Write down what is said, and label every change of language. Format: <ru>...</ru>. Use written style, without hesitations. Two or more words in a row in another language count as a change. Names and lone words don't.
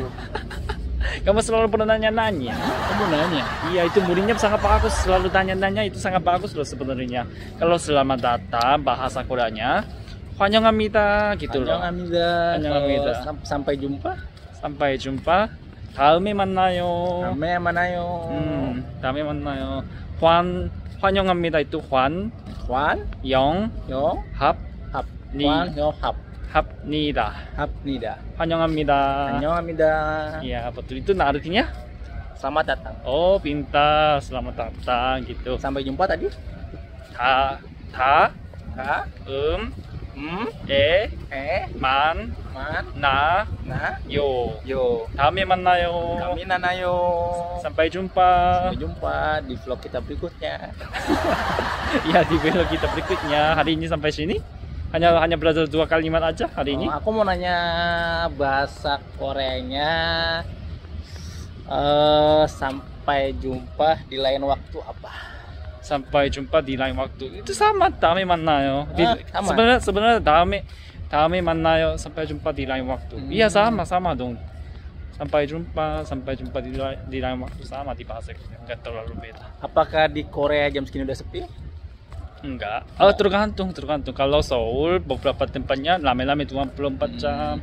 <id>Kamu selalu pernah nanya-nanya. Kamu nanya. Iya, itu muridnya sangat bagus. Selalu tanya-nanya, itu sangat bagus loh sebenarnya. Kalau selamat datang bahasa Koreanya, 환영합니다 gitu loh. Annyeonghaseyo. Sampai jumpa. Sampai jumpa.</id> <ko>다음에 만나요. 다음에 만나요. 다음에 만나요. 환영합니다 itu 환 영 합 니 합니다. 환영합니다. Annyeonghaseyo.</ko> <id>Iya, betul itu. Nah, artinya Selamat datang. oh, pintar, selamat datang gitu. Sampai jumpa tadi.</id> <ko>다 Man, 나 na, 요. yo. 다음에 만나요. Kami nanayo.</ko> <id>Sampai jumpa. Sampai jumpa di vlog kita berikutnya. Ya, di video kita berikutnya. Hari ini sampai sini. Hanya belajar 2 kalimat aja hari ini. Aku mau nanya bahasa Koreanya. Sampai jumpa di lain waktu apa? Sampai jumpa di lain waktu. Itu sama,</id> <ko>다음에 만나요.</ko> <id>sama.</id> <ko>sebenarnya 다음에 만나요.</ko> <id>Sampai jumpa di lain waktu. Iya, sama dong. Sampai jumpa di lain waktu, sama di bahasa kita. Enggak terlalu beda. Apakah di Korea jam segini udah sepi? Enggak. Tergantung. Kalau Seoul beberapa tempatnya rame-rame 24 jam.</id>